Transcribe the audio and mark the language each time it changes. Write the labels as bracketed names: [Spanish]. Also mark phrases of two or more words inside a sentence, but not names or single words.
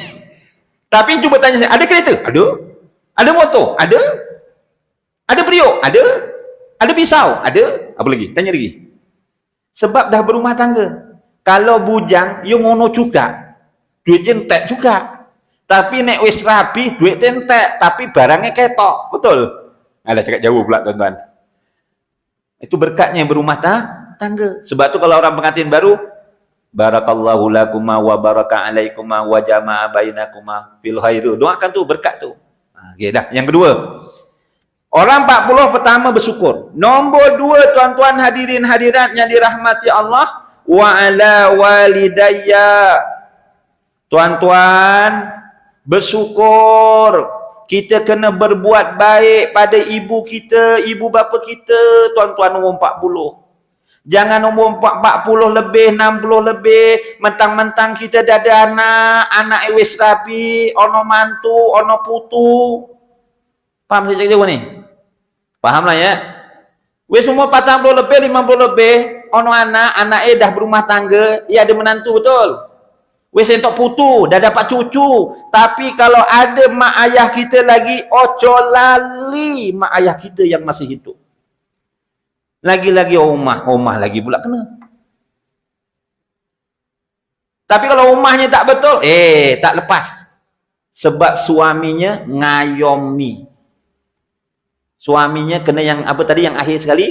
[Malay] Tapi cuba tanya saya, ada kereta? Ada. Ada motor? Ada. Ada periuk? Ada. Ada pisau? Ada. Apa lagi? Tanya lagi. Sebab dah berumah tangga. Kalau bujang, you ngono juga. [Javanese] Duit entek juga. Tapi nek wis rapi, duit entek. Tapi barangnya ketok. [Malay] Betul? Ada cakap jauh pula tuan-tuan. Itu berkatnya berumah tangga. Sebab tu kalau orang pengantin baru, [Arabic] بارك الله لكما وبارك عليكما وجمع بينكما في الخير. [Malay] Doakan tu berkat tu. Okey dah. Yang kedua, orang 40 pertama bersyukur. Nombor 2, tuan-tuan hadirin hadirat yang dirahmati Allah, [Arabic] وعلى والدي. [Malay] Tuan-tuan bersyukur. Kita kena berbuat baik pada ibu kita, ibu bapa kita, tuan-tuan umur 40. Jangan umur 40 lebih, 60 lebih, mentang-mentang kita dah ada anak [Javanese] wis rapi, ono mantu, ono putu. [Malay] Faham saya cakap ni? Faham lah ya? Wis umur 40 lebih, 50 lebih, [Javanese] ono anak [Malay] dah berumah tangga, ia ada menantu betul. [Javanese] Wis entok putu, [Malay] dah dapat cucu. Tapi kalau ada mak ayah kita lagi, [Javanese] ojo lali [Malay] mak ayah kita yang masih hidup. Lagi-lagi omah lagi pula kena. Tapi kalau rumahnya tak betul, tak lepas. Sebab suaminya ngayomi. Suaminya kena yang apa tadi yang akhir sekali?